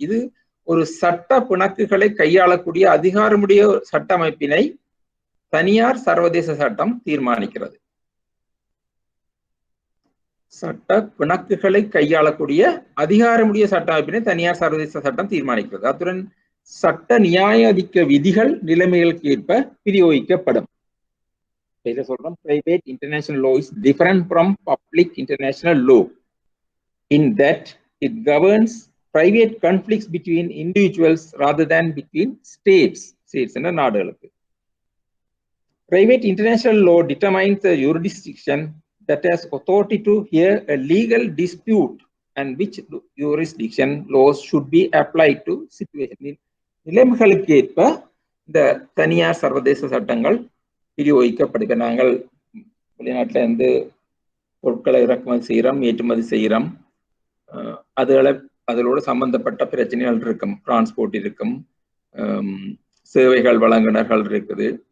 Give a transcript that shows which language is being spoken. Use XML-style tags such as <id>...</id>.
<ta>இது ஒரு சட்ட பிணக்குகளை கையாளக்கூடிய அதிகாரமுடைய சட்ட அமைப்பினை தனியார் சர்வதேச சட்டம் தீர்மானிக்கிறது. சட்ட பிணக்குகளை கையாளக்கூடிய அதிகாரமுடைய சட்ட அமைப்பினை தனியார் சர்வதேச சட்டம் தீர்மானிக்கிறது. அத்துடன் சட்ட நியாயாதிக்க விதிகள் நிலைமைகளுக்கு ஏற்ப பிரயோகிக்கப்படும். சொல்றோம்</ta> <en>private international law is different from public international law in that it governs private conflicts between individuals rather than between states</en> <ta>என்ற நாடுகளுக்கு.</ta> <en>Private international law determines the jurisdiction that has authority to hear a legal dispute and which jurisdiction laws should be applied to situation.</en> <ta>நிலைமைகளுக்கு ஏற்ப இந்த தனியார் சர்வதேச சட்டங்கள் பிரயோகிக்கப்படுகிற. நாங்கள் வெளிநாட்டில இருந்து பொருட்களை இறக்குமதி செய்கிறோம், ஏற்றுமதி செய்கிறோம். அதோட சம்பந்தப்பட்ட பிரச்சனைகள் இருக்கும், டிரான்ஸ்போர்ட் இருக்கும், சேவைகள் வழங்குனர்கள் இருக்குது.</ta>